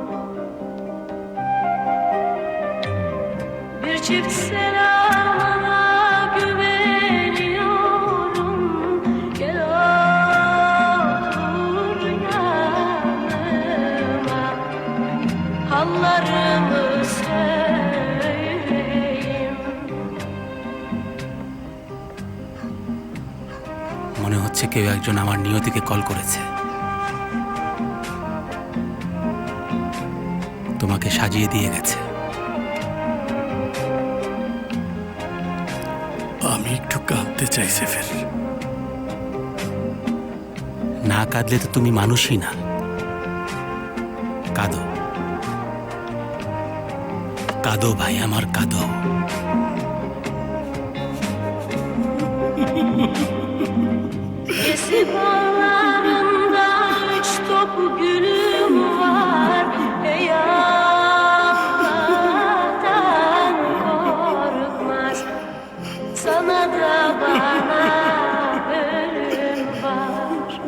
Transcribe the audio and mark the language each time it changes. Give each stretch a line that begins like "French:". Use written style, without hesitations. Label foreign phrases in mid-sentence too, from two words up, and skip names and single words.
Turkish: Bir çift selamına güveniyorum. Gel otur yanıma, hallarımı söyleyeyim.
Bangla: মনে হচ্ছে কেউ একজন আমার নিয়তিকে কল করেছে। তোমাকে সাজিয়ে দিয়ে গেছে। আমি একটু কাঁদতে চাই সেফের। না কাঁদলে তো তুমি মানুষই না। কাঁদো, কাঁদো ভাই আমার, কাঁদো।
Turkish: Yesi bağlarında 3 top gülüm var. Ey Allah'tan korkmaz, sana da bana ölüm var.